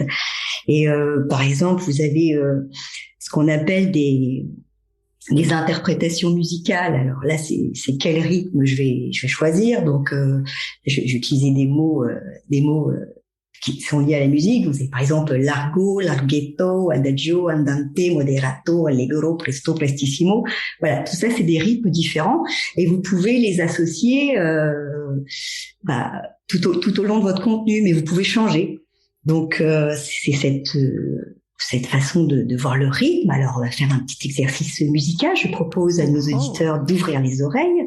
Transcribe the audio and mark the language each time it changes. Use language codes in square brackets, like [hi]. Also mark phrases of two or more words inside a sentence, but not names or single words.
[fr] Et par exemple, vous avez ce qu'on appelle des interprétations musicales. Alors là, c'est quel rythme je vais choisir. Donc j'ai utilisé des mots qui sont liés à la musique. Vous avez par exemple [it] largo, larghetto, adagio, andante, moderato, allegro, presto, prestissimo. [fr] Voilà, tout ça c'est des rythmes différents et vous pouvez les associer tout au long de votre contenu, mais vous pouvez changer. Donc c'est cette façon de voir le rythme. Alors on va faire un petit exercice musical. Je propose à nos auditeurs d'ouvrir les oreilles.